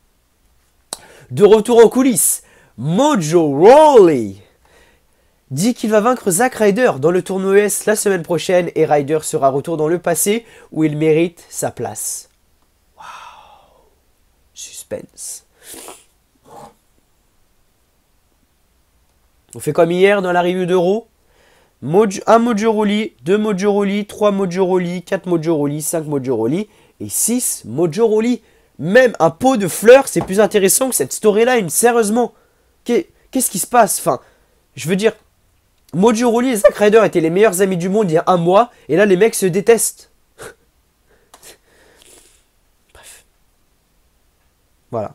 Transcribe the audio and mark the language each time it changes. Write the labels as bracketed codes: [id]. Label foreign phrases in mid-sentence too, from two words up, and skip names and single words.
[fr] De retour en coulisses, Mojo Rawley dit qu'il va vaincre Zack Ryder dans le tournoi US la semaine prochaine et Ryder sera retour dans le passé où il mérite sa place. Suspense. On fait comme hier dans la review d'Euro. Un Mojo Rawley, 2 Mojo Rawley, 3 Mojo Rawley, 4 Mojo Rawley, 5 Mojo Rawley et 6 Mojo Rawley. Même un pot de fleurs, c'est plus intéressant que cette storyline, sérieusement. Qu'est-ce qui se passe? Enfin, je veux dire, Mojo Rawley et Zack Ryder étaient les meilleurs amis du monde il y a un mois, et là les mecs se détestent. Bref. Voilà.